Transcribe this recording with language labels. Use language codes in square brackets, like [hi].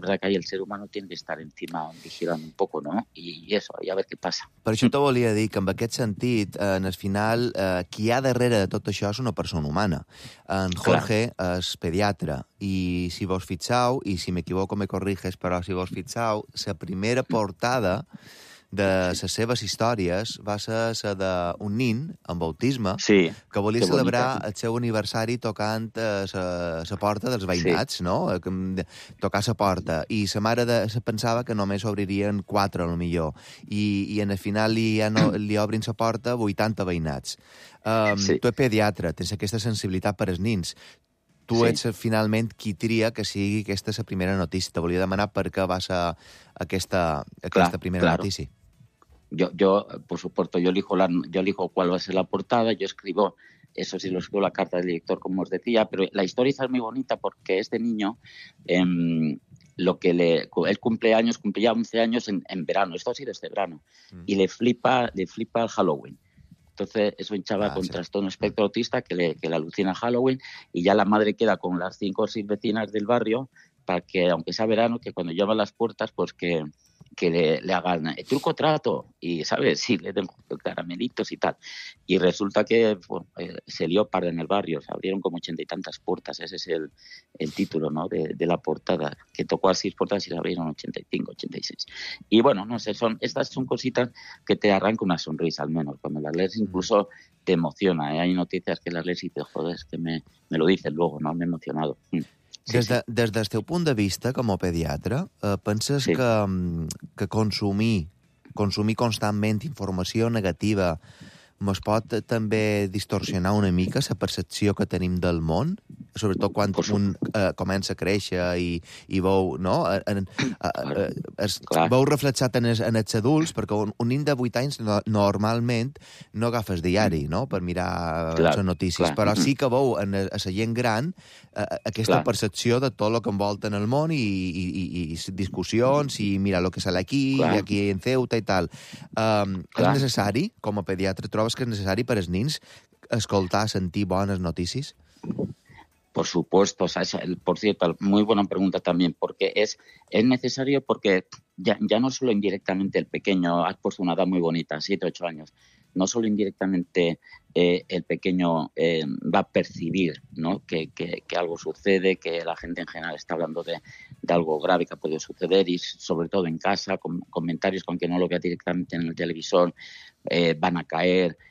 [es] Es verdad que ahí el ser humano tiene que estar encima, vigilando un poco, ¿no? [ca] I eso, i a veure què passa. Per això t'ho volia dir, que en aquest sentit, en el final, qui hi ha darrere de tot això és una persona humana. En Jorge és pediatre, i si vos fixeu, i si m'equivoco me corriges, però si vos fixeu, la primera portada de les seves històries va ser la d'un nin amb autisme que volia celebrar el seu aniversari tocant la porta dels veïnats, no? Tocar la porta. I la mare se pensava que només obririen 4, potser. I en el final li obrin la porta 80 veïnats. Tu ets pediatre, tens aquesta sensibilitat per als nins. Tu ets finalment qui tria que sigui aquesta la primera notícia. Te volia demanar per què va ser aquesta primera notícia. [es] Yo, por supuesto, yo elijo cuál va a ser la portada, yo escribo, eso sí, lo escribo la carta del director, como os decía, pero la historia es muy bonita porque este niño, él cumplía 11 años en verano, esto sí, este verano, y le flipa el Halloween. Entonces, es un chaval con trastorno espectro autista que le alucina Halloween y ya la madre queda con las 5 o 6 vecinas del barrio para que, aunque sea verano, que cuando llaman las puertas, pues que le hagan truco trato y, ¿sabes? Sí, le den caramelitos y tal. Y resulta que se lió parda en el barrio, se abrieron como 80 y tantas puertas, ese es el título, ¿no?, de la portada, que tocó a 6 puertas y se abrieron 85, 86. Y bueno, no sé, estas son cositas que te arrancan una sonrisa, al menos, cuando las lees incluso te emociona, ¿eh? Hay noticias que las lees y te jodes, que me lo dices luego, ¿no? Me he emocionado. [ca] Des del teu punt de vista com a pediatre, penses que consumir constantment informació negativa es pot també distorsionar una mica la percepció que tenim del món, sobretot quan un comença a créixer i veu, no? Veu reflexat en els adults, perquè un nen de 8 anys normalment no agafes diari, no?, per mirar les notícies, clar. Però sí que veu en la gent gran aquesta percepció de tot el que envolta en el món i discussions i mira el que sale aquí, i aquí en Ceuta i tal. És necessari, com a pediatre, trobes que és necessari per als nens escoltar, sentir bones notícies? [es] Por supuesto, Sasha. Por cierto, muy buena pregunta también, porque es necesario porque ya no solo indirectamente el pequeño, has puesto una edad muy bonita, 7, 8 años, no solo indirectamente el pequeño va a percibir, ¿no?, que algo sucede, que la gente en general está hablando de algo grave que ha podido suceder y sobre todo en casa, con comentarios con que no lo vea directamente en el televisor, van a caer.